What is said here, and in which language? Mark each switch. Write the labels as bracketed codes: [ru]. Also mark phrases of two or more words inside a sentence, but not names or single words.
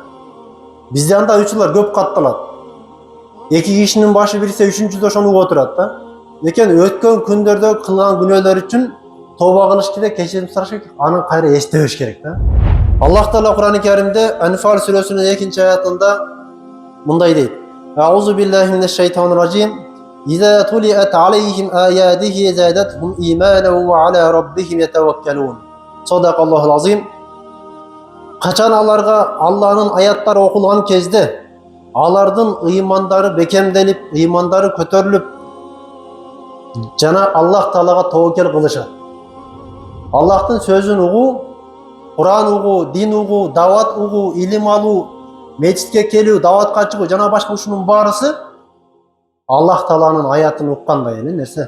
[ky] Бизде андай учурлар көп катталат. Эки кишинин башы бирсе, үчүнчүсү ошону угуп отурат да. Лекен өткөн күндөрдө кылган күнөөлөр үчүн тоба кылыш керек, кечирим сураш керек, анын кайра эстебеш керек да. Аллах Таала Кур'ан-ы Каримде Анфал сүрөсүнүн 2-аятында мындай дейт: [ar] أعوذ بالله من الشيطان الرجيم. إذا تليت عليهم آياته زادتهم إيمانا وعلى ربهم يتوكلون. صدق الله العظيم. [ky] Качан аларга Алланын аяттары окулган кезде алардын ыймандары бекемденип, ыймандары көтөрүлүп, жана Аллах Таалага тобокел кылышат. Аллахтын сөзүн угуу, Кур'ан угуу, дин угуу, дават угуу, илим алуу, мечитке келүү, даватка чыгуу жана башка ушунун баарысы Аллах Тааланын аятын уккандай нерсе.